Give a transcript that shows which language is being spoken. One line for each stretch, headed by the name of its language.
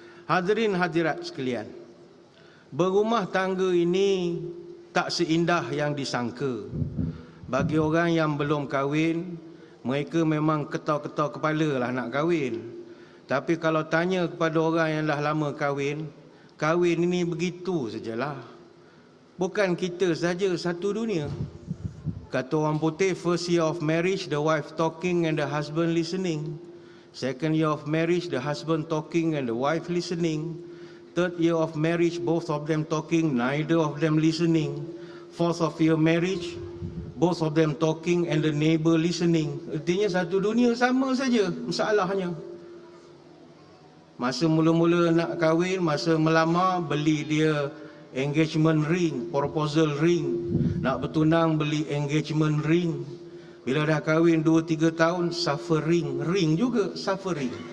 Malay: Hadirin hadirat sekalian, berumah tangga ini tak seindah yang disangka. Bagi orang yang belum kahwin, mereka memang ketar-ketar kepala lah nak kahwin. Tapi kalau tanya kepada orang yang dah lama kahwin, kahwin ini begitu sajalah. Bukan kita saja, satu dunia. Kata orang putih,
English: first year of marriage, the wife talking and the husband listening. Second year of marriage, the husband talking and the wife listening. Third year of marriage, both of them talking, neither of them listening. Fourth of year marriage, both of them talking and the neighbor listening.
Malay: Artinya satu dunia sama saja masalahnya. Masa mula-mula nak kahwin, masa melamar, beli dia engagement ring, proposal ring. Nak bertunang, beli engagement ring. Bila dah kahwin 2-3 tahun, suffering, ring juga suffering.